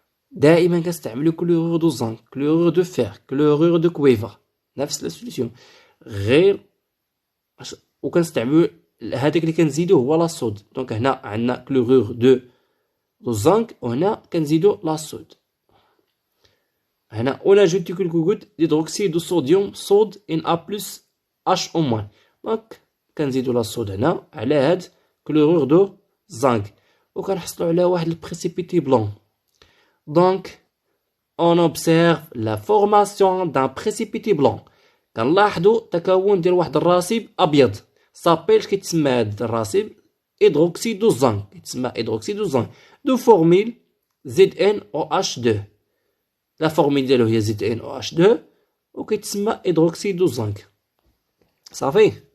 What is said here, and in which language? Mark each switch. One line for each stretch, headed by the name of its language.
Arabic: دائما كنستعملو كلورور دو زنك، كلورور دو فير، كلورور دو كويفر، نفس لا سوليسيون، غير وكنستعملو هذاك اللي كنزيدوه هو لاصود. دونك هنا عندنا كلورور دو زنك وهنا كنزيدو لاصود. هنا
French: on ajoute quelques gouttes d'hydroxyde de sodium
Arabic: صود Na+ HO-. دونك كنزيدو لاصود هنا على هاد كلورور دو زنك وكنحصلو على واحد البريسيبيتي بلون.
French: Donc on observe la formation d'un précipité blanc.
Arabic: كنلاحظوا تكون ديال واحد الراسب ابيض. صابيل كيتسمى هاد الراسب هيدروكسيد دو زنك، كيتسمى هيدروكسيد دو زنك دو فورميل ZnOH2. لا فورميل ديالو هي ZnOH2 وكيتسمى هيدروكسيد دو زنك صافي.